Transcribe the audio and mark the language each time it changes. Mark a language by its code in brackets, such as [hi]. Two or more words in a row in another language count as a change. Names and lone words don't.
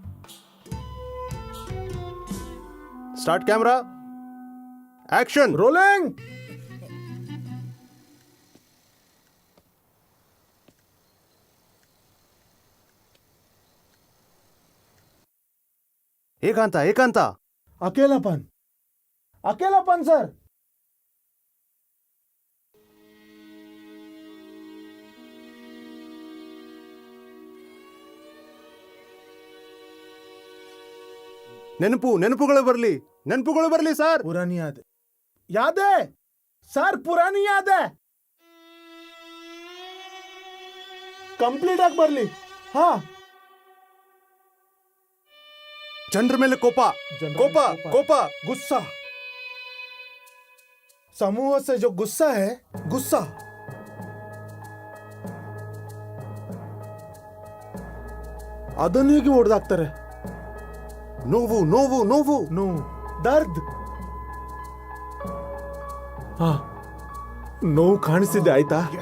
[en] Start camera, action, [kn] ರೋಲಿಂಗ್. ಏಕಾಂತ [hi] अकेलापन सर. [kn] ನೆನಪುಗಳು ಬರ್ಲಿ ಸರ್. [hi] पुरानी याद है सर, पुरानी याद है. कंप्लीट आग ಬರ್ಲಿ. ಹಾ. [kn] ಜನರ ಮೇಲೆ ಕೋಪ, [hi] गुस्सा. समूह से जो गुस्सा है, गुस्सा. [kn] ಅದನ್ನು ಹೇಗೆ ಹೊಡೆದಾಕ್ತಾರೆ? ನೋವು, ದರ್ದ್. ಹಾ, ನೋವು ಕಾಣಿಸ್ತಿದೆ. ಆಯ್ತಾ?